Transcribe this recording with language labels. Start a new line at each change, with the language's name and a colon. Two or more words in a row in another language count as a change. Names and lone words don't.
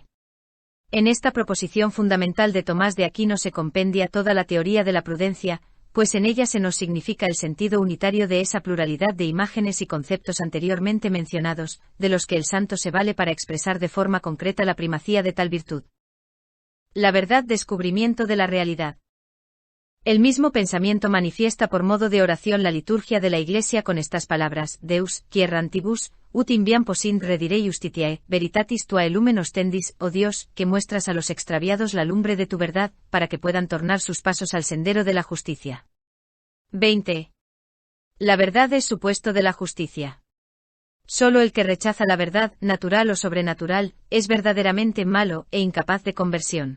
Spanish: En esta proposición fundamental de Tomás de Aquino se compendia toda la teoría de la prudencia, pues en ella se nos significa el sentido unitario de esa pluralidad de imágenes y conceptos anteriormente mencionados, de los que el santo se vale para expresar de forma concreta la primacía de tal virtud. La verdad, descubrimiento de la realidad. El mismo pensamiento manifiesta por modo de oración la liturgia de la Iglesia con estas palabras:
Latin: Deus, qui errantibus, ut in viam possint redire justitiae, veritatis tua lumen ostendis,
Spanish: oh Dios, que muestras a los extraviados la lumbre de tu verdad, para que puedan tornar sus pasos al sendero de la justicia. 20. La verdad es supuesto de la justicia. Solo el que rechaza la verdad, natural o sobrenatural, es verdaderamente malo e incapaz de conversión.